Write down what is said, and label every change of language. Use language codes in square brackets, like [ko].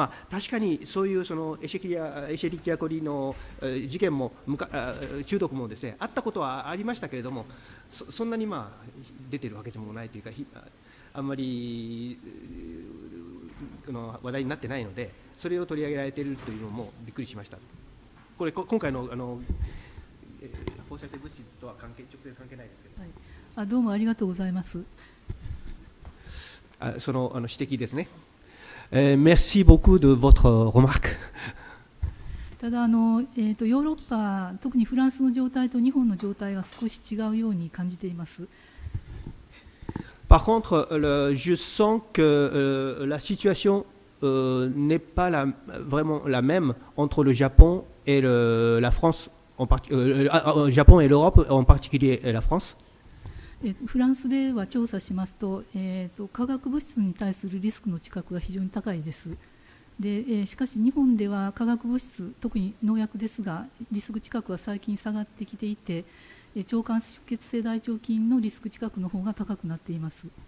[ja] 確かにそういうそのエシェリキアコリの事件も中毒もですね、あったことはありましたけれども、そんなに出ているわけでもないというか、あんまり話題になってないので、それを取り上げられているというのもびっくりしました。これ今回の放射性物質とは直接関係ないですけど、はい、どうもありがとうございます。その指摘ですね。 [fr] Merci beaucoup de votre remarque. [ja] ただヨーロッパ、特にフランスの状態と日本の状態が少し違うように感じています。 [fr] Par contre, je sens que la situation n'est pas vraiment la même entre le Japon et la France, Japon et l'Europe, en particulier la France. [ja] フランスでは調査しますと、化学物質に対するリスクの知覚が非常に高いです。でしかし日本では化学物質、特に農薬ですが、リスク知覚は最近下がってきていて、腸管出血性大腸菌のリスク知覚の方が高くなっています。